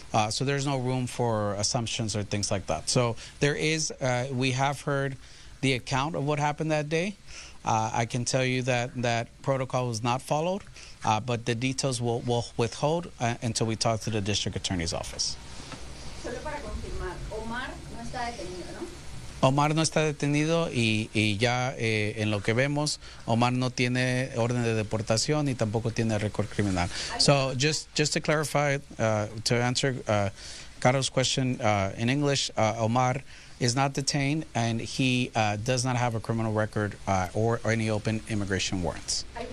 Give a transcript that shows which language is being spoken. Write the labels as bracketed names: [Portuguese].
[English] So there's no room for assumptions or things like that. So there is, we have heard the account of what happened that day. I can tell you that protocol was not followed, but the details we'll withhold until we talk to the district attorney's office. [Spanish] Solo para confirmar, Omar no está detenido, ¿no? Omar no está detenido y ya en lo que vemos, Omar no tiene orden de deportación y tampoco tiene récord criminal. [English] So just to clarify, to answer Carlos' question in English, Omar is not detained, and he does not have a criminal record or any open immigration warrants.